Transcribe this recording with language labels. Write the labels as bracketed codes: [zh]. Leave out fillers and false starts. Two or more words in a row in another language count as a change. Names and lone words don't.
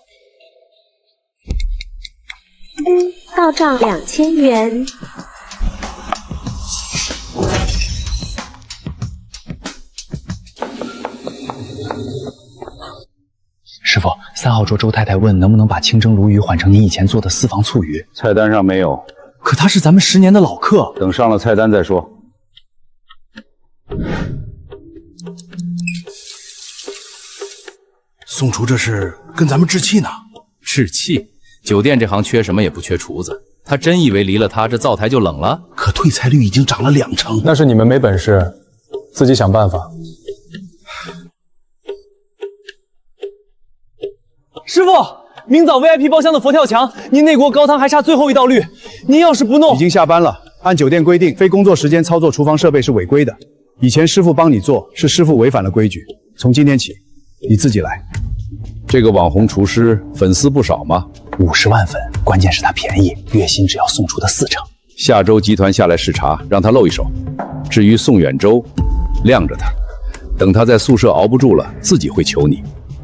[zh] 到賬2000元。師傅，3號桌周太太問能不能把清蒸鱸魚換成您以前做的私房醋魚，菜單上沒有。可他是咱們10年的老客，等上了菜單再說。宋廚這是跟咱們置氣呢？置氣？酒店這行缺什麼也不缺廚子，他真以為離了他這灶台就冷了？可退菜率已經漲了2成。那是你們沒本事，自己想辦法。師傅，明早 VIP 包廂的佛跳牆，您那鍋高湯還差最後一道綠，您要是不弄…… 已經下班了，按酒店規定，非工作時間操作廚房設備是違規的。以前師傅幫你做，是師傅違反了規矩，從今天起，你自己來。這個網紅廚師粉絲不少嗎？50萬粉，關鍵是他便宜，月薪只要宋廚的4成。下周集團下來視察，讓他露一手。至於宋遠洲，晾着他，等他在宿舍熬不住了，自己會求你。